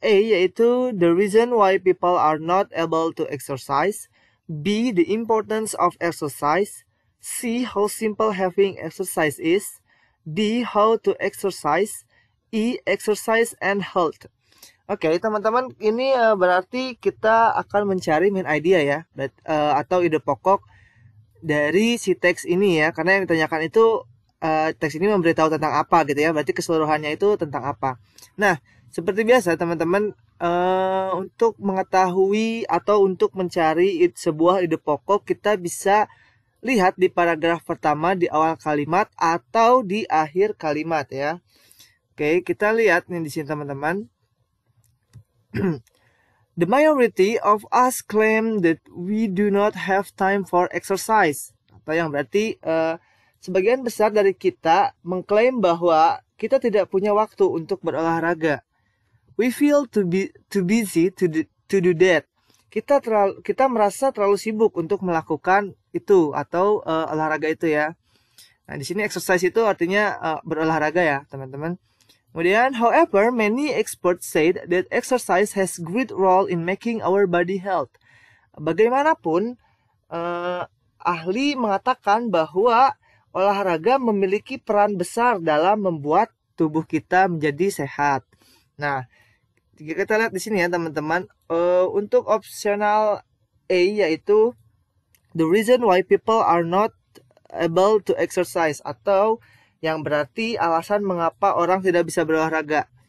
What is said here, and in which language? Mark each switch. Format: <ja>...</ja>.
<en>A, yaitu the reason why people are not able to exercise. B, the importance of exercise. C, how simple having exercise is. D, how to exercise. E, exercise and health.</en> <id>Oke, teman-teman, ini berarti kita akan mencari main idea ya, atau ide pokok dari si teks ini ya, karena yang ditanyakan itu teks ini memberitahu tentang apa gitu ya, berarti keseluruhannya itu tentang apa. Nah, seperti biasa teman-teman, untuk mengetahui atau untuk mencari sebuah ide pokok, kita bisa lihat di paragraf pertama di awal kalimat atau di akhir kalimat ya. Oke, kita lihat nih di sini teman-teman.</id> <en>The majority of us claim that we do not have time for exercise.</en> <id>Atau yang berarti sebagian besar dari kita mengklaim bahwa kita tidak punya waktu untuk berolahraga.</id> <en>We feel too busy to do that.</en> <id>Kita merasa terlalu sibuk untuk melakukan itu atau olahraga itu ya. Nah, di sini exercise itu artinya berolahraga ya, teman-teman.</id> <en>Kemudian, however, many experts said that exercise has great role in making our body health.</en> <id>Bagaimanapun, ahli mengatakan bahwa olahraga memiliki peran besar dalam membuat tubuh kita menjadi sehat. Nah, jika kita lihat di sini ya teman-teman, untuk opsional A yaitu</id> <en>the reason why people are not able to exercise,</en> <id>atau yang berarti alasan mengapa orang tidak bisa berolahraga.</id>